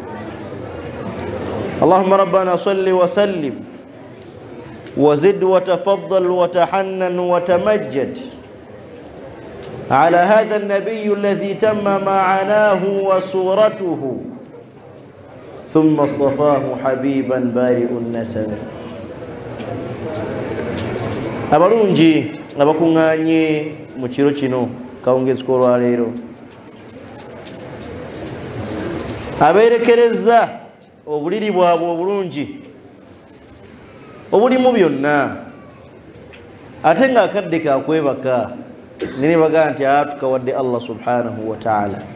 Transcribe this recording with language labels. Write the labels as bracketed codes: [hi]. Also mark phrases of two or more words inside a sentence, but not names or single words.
[ar] اللهم ربنا صل وسلم وزد وتفضل وتحنن وتمجد على هذا النبي الذي تم معناه وصورته ثم اصطفاه حبيبا بارئ النسب. [lg] abalungi abakuŋŋaanye mu kiro kino kawungezi k'olwaleero abeerekereza obuliri bwabwe obulungi obulimu byonna ate ng'akadde kakwebaka nene bagaa nti tukawadde [ar] الله سبحانه وتعالى.